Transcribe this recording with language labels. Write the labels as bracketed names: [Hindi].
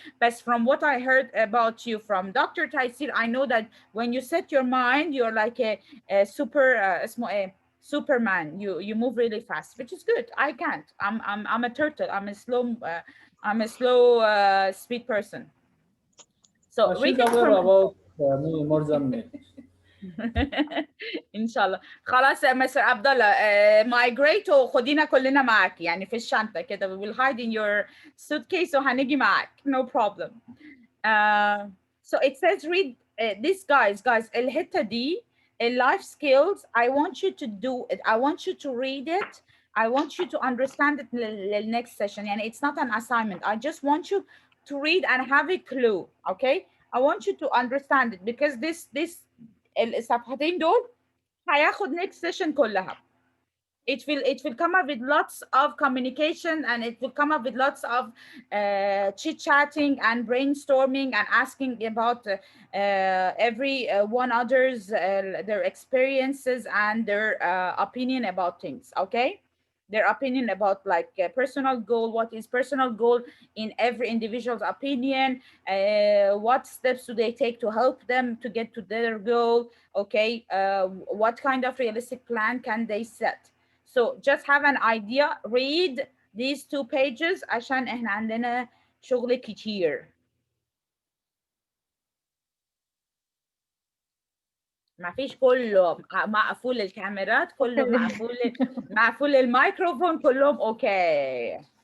[English] But from what I heard about you from Dr. Taisir, I know that when you set your mind, you're like a Superman. You move really fast, which is good. I can't. I'm a turtle. I'm a slow speed person. So She's aware about me more than me. [Arabic] ان شاء الله. خلاص يا مستر عبد الله، migrate وخدينا كلنا معاك يعني في الشنطه كده. [English] we will hide in your suitcase [Arabic] وهنيجي معاك, [English] no problem. So it says read this, guys [Arabic] الحته دي [English] life skills. I want you to do it. I want you to read it. I want you to understand it next session. [Arabic] يعني [English] it's not an assignment. I just want you to read and have a clue. Okay, I want you to understand it, because this [Arabic] الصفحتين دول هياخد [English] next session كلها. It will come up with lots of communication, and it will come up with lots of chit-chatting and brainstorming and asking about every one others their experiences and their opinion about things. Okay, their opinion about like personal goal. What is personal goal in every individual's opinion? What steps do they take to help them to get to their goal? Okay, what kind of realistic plan can they set? So just have an idea. Read these 2 pages [Arabic] عشان احنا عندنا شغل كتير. ما فيش كله مقفول الكاميرات, كله مقفول الميكروفون, كلهم اوكي.